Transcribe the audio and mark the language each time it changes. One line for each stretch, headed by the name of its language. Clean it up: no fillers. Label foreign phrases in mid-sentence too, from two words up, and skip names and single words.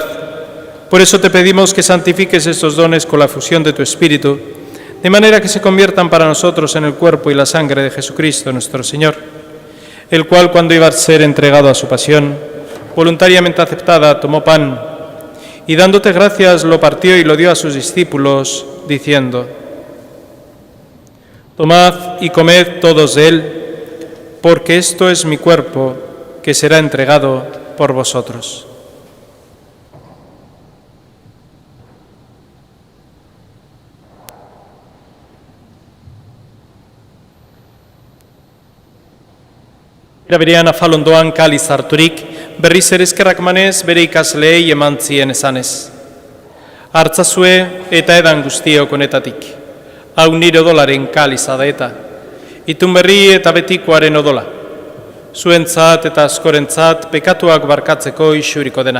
Spanish: Por eso te pedimos que santifiques estos dones con la fusión de tu Espíritu, de manera que se conviertan para nosotros en el cuerpo y la sangre de Jesucristo nuestro Señor, el cual, cuando iba a ser entregado a su pasión, voluntariamente aceptada, tomó pan y dándote gracias lo partió y lo dio a sus discípulos, diciendo: Tomad y comed todos de él, porque esto es mi cuerpo, que será entregado por vosotros.
Basque: Era berean afalondoan kaliz harturik, berriz ere eskerrak emanez bere ikasleei eman zien esanez: Hartzazue eta edan guztiok honetatik. Hau nire odolaren kaliza da eta. Itun berri eta betikoaren odola. Zuentzat eta askorentzat pekatuak barkatzeko isuriko dena.